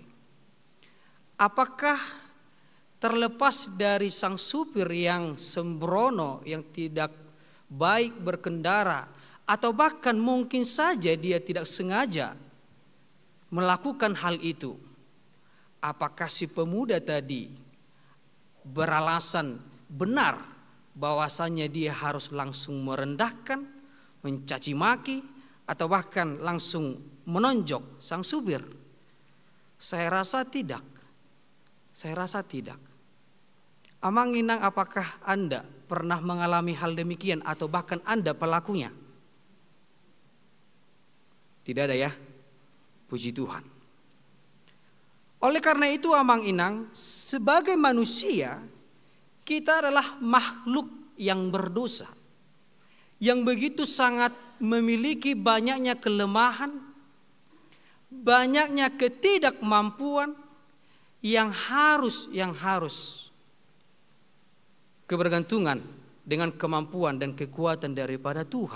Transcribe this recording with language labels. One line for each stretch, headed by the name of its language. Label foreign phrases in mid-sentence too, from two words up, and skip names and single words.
Indonesian: Apakah terlepas dari sang supir yang sembrono, yang tidak baik berkendara, atau bahkan mungkin saja dia tidak sengaja melakukan hal itu, apakah si pemuda tadi beralasan benar bahwasanya dia harus langsung merendahkan, mencaci maki, atau bahkan langsung menonjok sang supir? Saya rasa tidak. Saya rasa tidak. Amang-inang, apakah Anda pernah mengalami hal demikian atau bahkan Anda pelakunya? Tidak ada ya? Puji Tuhan. Oleh karena itu amang-inang, sebagai manusia kita adalah makhluk yang berdosa, yang begitu sangat memiliki banyaknya kelemahan, banyaknya ketidakmampuan yang harus kebergantungan dengan kemampuan dan kekuatan daripada Tuhan.